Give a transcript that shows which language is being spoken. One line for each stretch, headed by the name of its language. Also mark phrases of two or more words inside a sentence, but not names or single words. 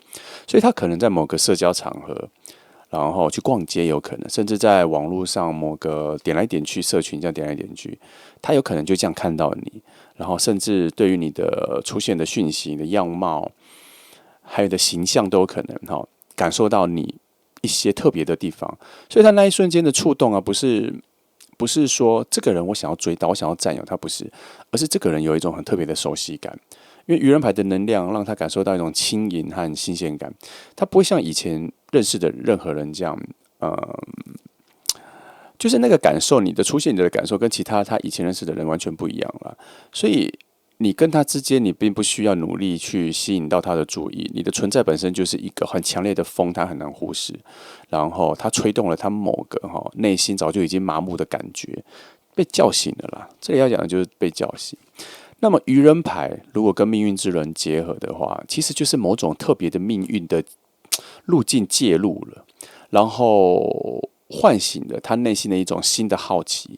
Chinese: 所以他可能在某個社交場合，然後去逛街，有可能甚至在網絡上某個點來點去，社群這樣點來點去，他有可能就這樣看到你，然後甚至對於你的出現的訊息、你的樣貌，還有的形象都有可能感受到你一些特別的地方。所以他那一瞬間的觸動不是說這個人我想要追到，我想要佔有他，不是，而是這個人有一種很特別的熟悉感。因為愚人牌的能量讓他感受到一種輕盈和新鮮感，他不會像以前認識的任何人這樣，就是那個感受，你的出現，你的感受跟其他他以前認識的人完全不一樣了。所以你跟他之間，你並不需要努力去吸引到他的注意，你的存在本身就是一個很強烈的風，他很難忽視。然後他吹動了他某個內心早就已經麻木的感覺，被叫醒了啦。這裡要講的就是被叫醒。那麼愚人牌如果跟命運之輪結合的話，其實就是某種特別的命運的路徑介入了，然後喚醒了他內心的一種新的好奇。